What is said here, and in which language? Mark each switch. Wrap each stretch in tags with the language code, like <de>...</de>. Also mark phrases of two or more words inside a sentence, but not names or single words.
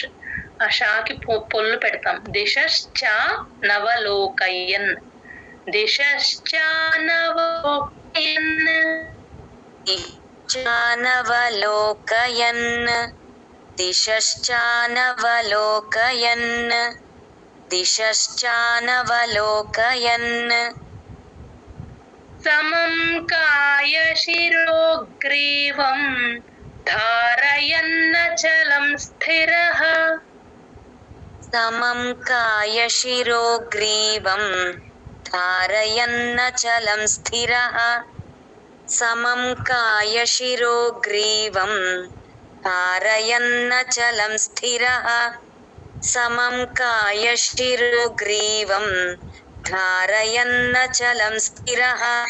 <te>ఆ షాకి పొల్లు పెడతాం.</te> <sa>దిశశ్చ నవలోకయన్. దిశశ్చానవలోకయన్. దిశశ్చానవలోకయన్. దిశశ్చానవలోకయన్. दिशश्चानवलोकयन् समं कायशिरो ग्रीवं धारयन्नचलं स्थिरः समं कायशिरो ग्रीवं धारयन्नचलं स्थिरः समं कायशिरो ग्रीवं धारयन्नचलं स्थिरः समं कायशिरो ग्रीवं धारयन्नचलं स्थिरः</sa>